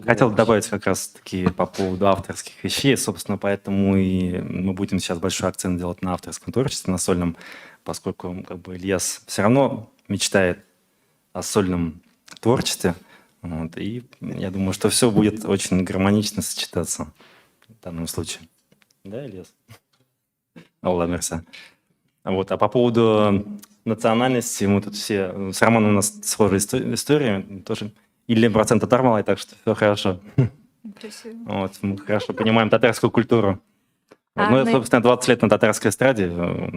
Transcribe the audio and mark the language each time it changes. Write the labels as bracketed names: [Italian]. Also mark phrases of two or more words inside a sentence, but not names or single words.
[Russian] Хотел добавить как раз-таки по поводу авторских вещей, собственно, поэтому и мы будем сейчас большой акцент делать на авторском творчестве, на сольном, поскольку как бы Ильяс все равно мечтает о сольном творчестве, вот, и я думаю, что все будет очень гармонично сочетаться в данном случае. Да, Ильяс? Алла мерса. Вот, а по поводу национальности, мы тут все, с Романом у нас схожая история, тоже или процент татар малый, так что все хорошо. Вот, мы хорошо понимаем татарскую культуру. Вот, ну, собственно, 20 лет на татарской эстраде. Ну,